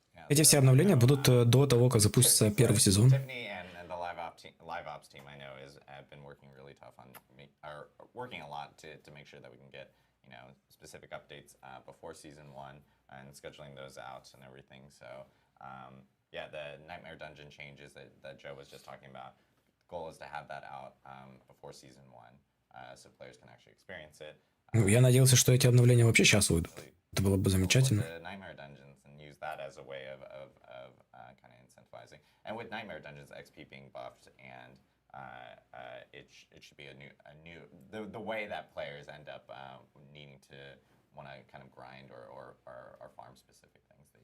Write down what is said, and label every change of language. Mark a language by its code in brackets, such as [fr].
[ru] Эти все обновления будут до того, как запустится первый сезон. [en] Tiffany and the live ops team I know have been working really tough on are working a lot to make sure that we can get specific updates before season 1 and scheduling those out and everything. So yeah, the Nightmare Dungeon changes that Joe was just talking about. The goal is to have that out before season 1 so players can actually experience it. [ru] Я надеялся, что эти обновления вообще сейчас выйдут. Это было бы замечательно. [en] The Nightmare Dungeons and use that as a way of kind of incentivizing. And with Nightmare Dungeons XP being buffed, and it should be a new the way that players end up needing to want to kind of grind or farm specific things.